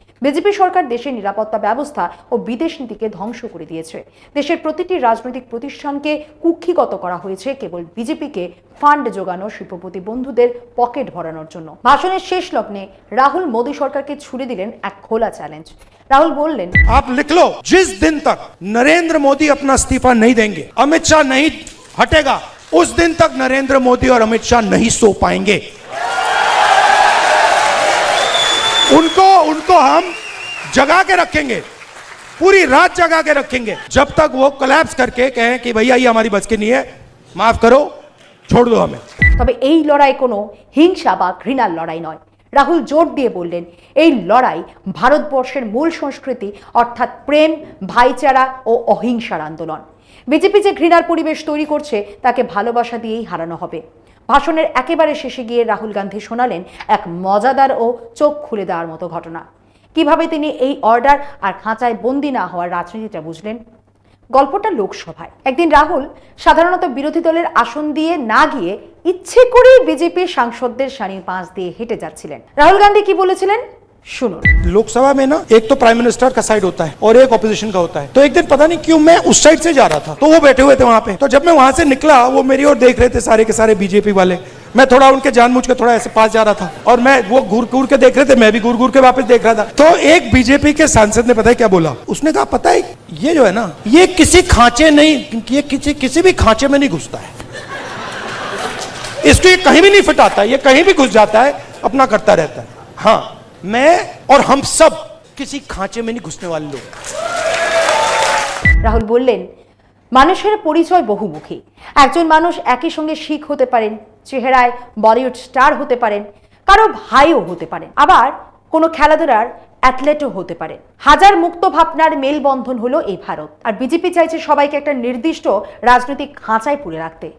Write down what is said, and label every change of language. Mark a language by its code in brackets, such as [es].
[bn] BJP সরকার দেশের নিরাপত্তা ব্যবস্থা ও বিদেশ নীতিকে ধ্বংস করে দিয়েছে। দেশের প্রতিটি রাজনৈতিক প্রতিষ্ঠানকে কুক্ষিগত করা হয়েছে কেবল বিজেপিকে ফান্ড জোগানো শিল্পপতি বন্ধুদের পকেট ভরানোর জন্য। ভাষণের শেষ লগ্নে রাহুল মোদী সরকারকে ছুড়ে দিলেন এক খোলা চ্যালেঞ্জ। [hi] राहुल बोलें, आप लिख लो, जिस दिन तक नरेंद्र मोदी अपना इस्तीफा नहीं देंगे, अमित शाह नहीं हटेगा, उस दिन तक नरेंद्र मोदी और अमित शाह नहीं सो पाएंगे। उनको हम जगा के रखेंगे, पूरी रात जगा के रखेंगे, जब तक वो कोलैप्स करके कहें कि भैया ये हमारी बस की नहीं है, माफ करो, छोड़ दो हमें। [bn] তবে এই লড়াই কোনো হিংসা বা ঘৃণার লড়াই নয়। রাহুল জোর দিয়ে বললেন, এই লড়াই ভারতবর্ষের মূল সংস্কৃতি অর্থাৎ প্রেম, ভাইচারা ও অহিংসার আন্দোলন। বিজেপি যে ঘৃণার পরিবেশ তৈরি করছে তাকে ভালোবাসা দিয়েই হারানো হবে। ভাষণের একেবারে শেষে গিয়ে রাহুল গান্ধী শোনালেন এক মজাদার ও চোখ খুলে দেওয়ার মতো ঘটনা। কিভাবে তিনি এই অর্ডার আর খাঁচায় বন্দি না হওয়ার রাজনীতিটা বুঝলেন। গল্পটা লোকসভায়। একদিন রাহুল সাধারণত বিরোধী দলের আসন দিয়ে না গিয়ে ইচ্ছে করেই বিজেপির সাংসদদের সারির পাশ দিয়ে হেঁটে যাচ্ছিলেন। রাহুল গান্ধী কি বলেছিলেন শুনুন। [hi] लोकसभा में ना एक तो प्राइम मिनिस्टर का साइड होता है और एक ऑपोजिशन का होता है। तो एक दिन पता नहीं क्यों मैं उस साइड से जा रहा था, तो वो बैठे हुए थे वहां पे। तो जब मैं वहां से निकला, वो मेरी ओर देख रहे थे सारे के सारे बीजेपी वाले। मैं थोड़ा उनके जानबूझ के थोड़ा ऐसे पास जा रहा था और मैं वो घूर घूर के देख रहे थे, मैं भी घूर घूर के वापस देख रहा था। तो एक बीजेपी के सांसद ने पता है क्या बोला? उसने कहा, पता है ये जो है ना, ये किसी खांचे नहीं, ये किसी भी खांचे में नहीं घुसता है, इसको ये कहीं भी नहीं फिट आता है, ये कहीं भी घुस जाता है, अपना करता रहता है। हाँ, मैं और हम सब किसी खांचे में नहीं घुसने वाले लोग। [bn] রাহুল বললেন, মানুষের পরিচয় বহুমুখী। একজন মানুষ একই সঙ্গে শিখ হতে পারেন, চেহারায় বলিউড স্টার হতে পারেন, কারো ভাইও হতে পারেন, আবার কোনো খেলাধুলার অ্যাথলেটও হতে পারে। হাজার মুক্ত ভাবনার মেলবন্ধন হলো এই ভারত। আর বিজেপি চাইছে সবাইকে একটা নির্দিষ্ট রাজনৈতিক খাঁচায় পুরে রাখতে।